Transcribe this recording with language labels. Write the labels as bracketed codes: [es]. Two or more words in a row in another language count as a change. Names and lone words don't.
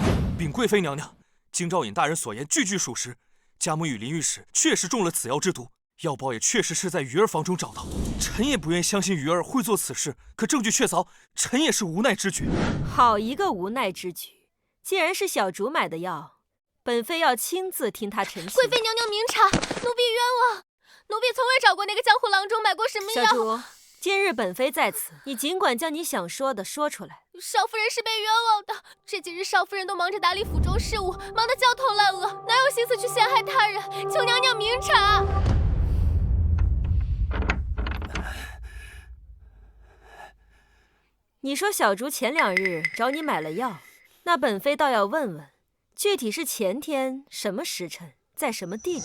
[zh] 禀貴妃娘娘，金兆尹大人所言句句屬實，家母與林御史確實中了此藥之毒，藥包也確實是在魚兒房中找到。臣也不願相信魚兒會做此事，可證據確鑿，臣也是無奈之舉。好一個無奈之舉！既然是小主買的藥，本妃要親自聽他陳情。貴妃娘娘明察，奴婢冤枉，奴婢從未找過那個江湖郎中買過什麼药。小主，今日本妃在此，你儘管将你想說的說出来。少夫人是被冤枉的，這幾日少夫人都忙着打理府中事務，忙得焦頭爛額，哪有心思去陷害他人？求娘娘明察。你說小主前2日找你買了藥，那本妃倒要問問，具體是前天什麼時辰，在什麼地點？